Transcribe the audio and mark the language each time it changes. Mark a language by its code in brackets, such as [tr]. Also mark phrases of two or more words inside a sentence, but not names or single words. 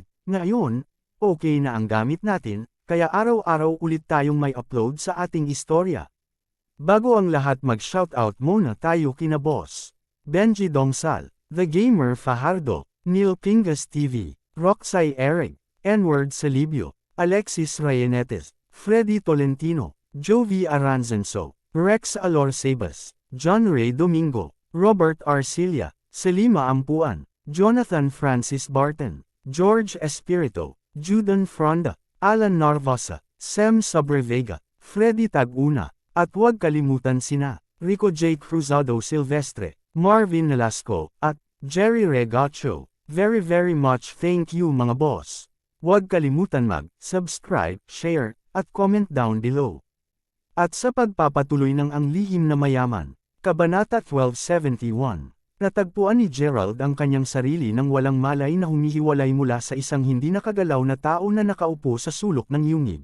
[tl] Ngayon, okay na ang gamit natin, kaya araw-araw ulit tayong may upload sa ating istorya. Bago ang lahat mag-shoutout muna tayo kina boss Benji Dongsal, The Gamer Fajardo, Neil Pingas TV, Roxy Eric, Enward Salibio, Alexis Rayenetes, Freddy Tolentino, Jovi Aranzenso, Rex Alor Sebas, John Ray Domingo, Robert Arcilia, Selima Ampuan, Jonathan Francis Barton, George Espirito, Judan Fronda, Alan Narvasa, Sem Sobrevega, Freddy Taguna, at huwag kalimutan sina Rico J. Cruzado Silvestre, Marvin Velasco, at Jerry Regacho. [en] Very much thank you [tl] mga boss. Huwag kalimutan mag-subscribe, share, at [en] comment down below. [tl] At sa pagpapatuloy ng Ang Lihim na Mayaman, Kabanata 1271, natagpuan ni Gerald ang kanyang sarili nang walang malay na humihiwalay mula sa isang hindi nakagalaw na tao na nakaupo sa sulok ng yungib.